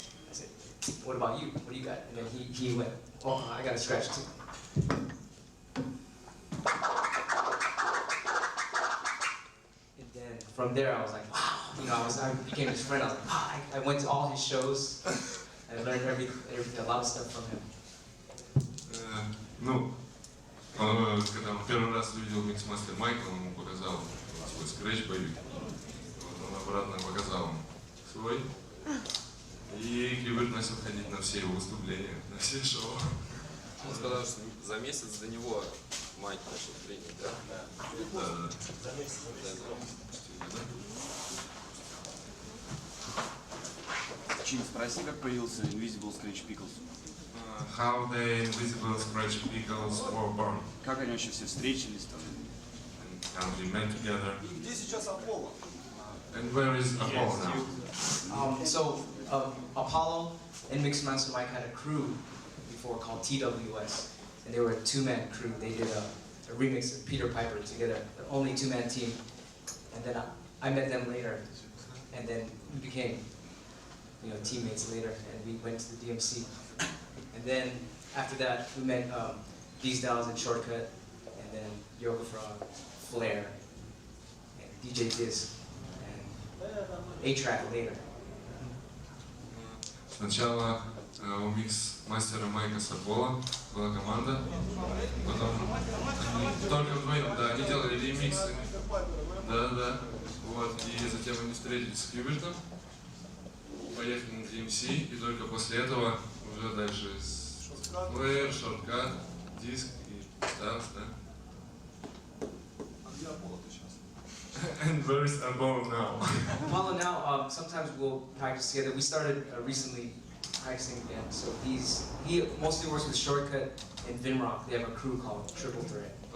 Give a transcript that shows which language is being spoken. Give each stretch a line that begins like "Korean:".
English: I said, "What about you? What do you got?" And then he went, "Oh, I got a scratch too." And then from there, I was like, "Wow!" You know, I became his friend. I was like, "Wow!" I went to all his shows. I learned everything, a lot of stuff from him.
Russian: Ну, когда он первый раз увидел микс-мастер Майка, он ему показал свой скретч боевик. Вот он обратно показал ему свой. И Qbert начал ходить на все его выступления, на все шоу. Он сказал, что за месяц до него Майк начал тренинг, да? Да. За месяц. Чин, спроси, как появился Invisible Scratch Pickles.
English: How the invisible scratch pickles were born.
Russian: Как они вообще все встретились там?
English: And how they met together.
Russian: Где сейчас Аполло?
English: And where is Apollo now? So Apollo and Mixmaster Mike had a crew before called TWS, and they were a two-man crew. They did a remix of Peter Piper together, the only two-man team. And then I met them later, and then we became, teammates later, and we went to the DMC. And then after that, we met These Dolls and Shortcut, and then Yoga Frog, Flair, and DJ Disc, and A-Track later.
Russian: Сначала у микс-мастера Майка с Аполло была команда, потом они только вдвоем, да, они делали ремиксы, да, вот, и затем они встретились с Qbert'ом, поехали на DMC, и только после этого уже дальше с Flair, Shortcut, Disc и Stars, да. А где Аполло-то сейчас?
English: And where is Apollo now? Apollo now, sometimes we'll practice together. We started recently practicing again. So he mostly works with Shortcut and Vinrock. They have a crew called Triple Threat.